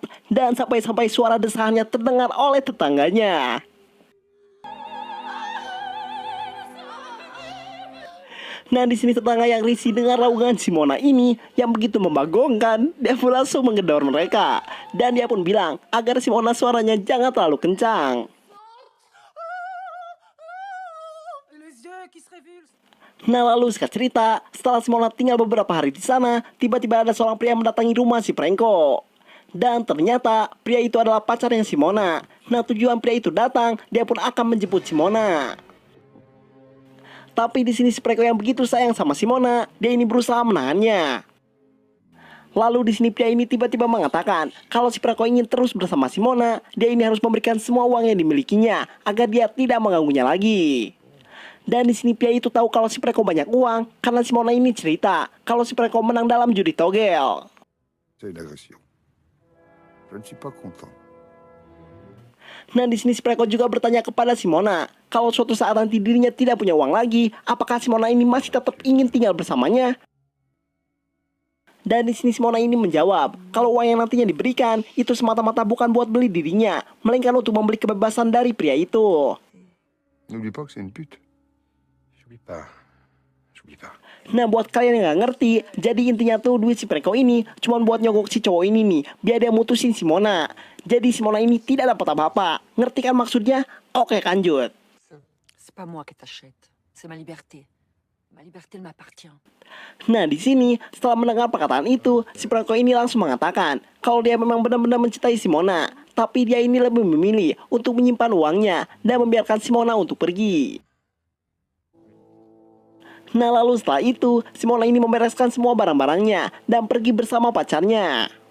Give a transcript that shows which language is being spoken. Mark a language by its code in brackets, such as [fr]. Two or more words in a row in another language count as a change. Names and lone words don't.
[id] Dan sampai-sampai suara desahannya terdengar oleh tetangganya. Nah di sini tetangga yang risih dengan raungan si Mona ini yang begitu membagongkan, dia pun langsung menggedor mereka. Dan dia pun bilang agar si Mona suaranya jangan terlalu kencang. [fr] Les yeux qui se révulsent. [id] Nah lalu singkat cerita, setelah si Mona tinggal beberapa hari di sana, tiba-tiba ada seorang pria mendatangi rumah si Prenko. Dan ternyata pria itu adalah pacarnya si Mona. Nah tujuan pria itu datang, dia pun akan menjemput si Mona. Tapi di sini si Preko yang begitu sayang sama Simona, dia ini berusaha menahannya. Lalu di sini pria ini tiba-tiba mengatakan kalau si Preko ingin terus bersama Simona, dia ini harus memberikan semua uang yang dimilikinya agar dia tidak mengganggunya lagi. Dan di sini pria itu tahu kalau si Preko banyak uang karena Simona ini cerita kalau si Preko menang dalam judi togel. [fr] C'est une agression. Je ne suis pas content. [id] Nah di sini si Preko juga bertanya kepada Simona kalau suatu saat nanti dirinya tidak punya uang lagi, apakah Simona ini masih tetap ingin tinggal bersamanya? Dan di sini Simona ini menjawab kalau uang yang nantinya diberikan itu semata-mata bukan buat beli dirinya, melainkan untuk membeli kebebasan dari pria itu. [fr] N'oublie pas que c'est une pute. J'oublie pas. J'oublie pas. [id] Nah buat kalian yang gak ngerti, jadi intinya tuh duit si Preko ini cuma buat nyogok si cowok ini nih, biar dia mutusin Simona. Jadi Simona ini tidak dapat apa-apa. Ngerti kan maksudnya? Oke lanjut. [fr] C'est pas moi qui t'achète, c'est ma liberté. Ma liberté m'appartient. [id] Nah di sini setelah mendengar perkataan itu, si Preko ini langsung mengatakan kalau dia memang benar-benar mencintai Simona, tapi dia ini lebih memilih untuk menyimpan uangnya dan membiarkan Simona untuk pergi. Nah lalu setelah itu, Simona ini membereskan semua barang-barangnya dan pergi bersama pacarnya.